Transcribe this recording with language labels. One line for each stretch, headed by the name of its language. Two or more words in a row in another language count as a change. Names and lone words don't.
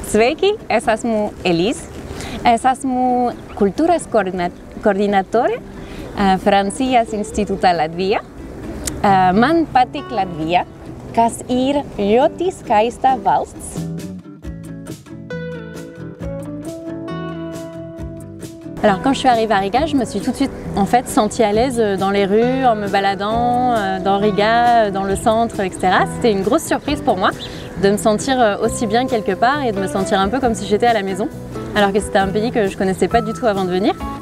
Latvian: Sveiki, es esmu Elise. Es esmu kultūras koordinatore Francijas Institūtā Latvijā. Man patīk Latvija, kas ir ļoti skaista valsts.
French: Alors quand je suis arrivée à Riga, je me suis tout de suite sentie à l'aise dans les rues, en me baladant dans Riga, dans le centre, etc. C'était une grosse surprise pour moi de me sentir aussi bien quelque part et de me sentir un peu comme si j'étais à la maison, alors que c'était un pays que je ne connaissais pas du tout avant de venir.